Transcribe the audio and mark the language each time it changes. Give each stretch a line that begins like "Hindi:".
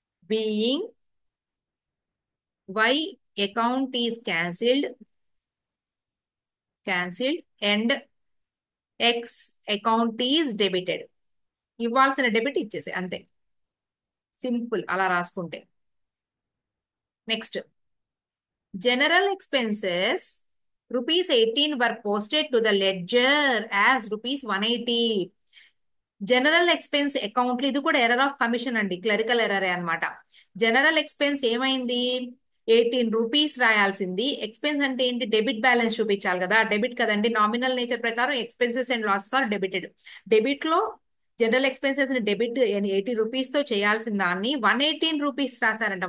English: being Y account is cancelled and X account is debited,
Telugu: ఇవ్వాల్సిన debit ఇచ్చేసాయి అంతే, simple అలా రాసుకుంటే.
English: Next, general expenses ₹18 were posted to the ledger as ₹180.
Telugu: General expense అకౌంట్లు, ఇది కూడా error of commission అండి, clerical ఎర్రరే అన్నమాట. జనరల్ ఎక్స్పెన్స్ ఏమైంది, 18 రూపీస్ రాయాల్సింది. ఎక్స్పెన్స్ అంటే ఏంటి, డెబిట్ బ్యాలెన్స్ చూపించాలి కదా, డెబిట్ కదండి. నామినల్ నేచర్ ప్రకారం
English: Expenses and losses are debited.
Telugu: Debit లో జనరల్ ఎక్స్పెన్సెస్ ని డెబిట్ 80 రూపీస్ తో చేయాల్సిన దాన్ని 118 రూపీస్ రాశారంట.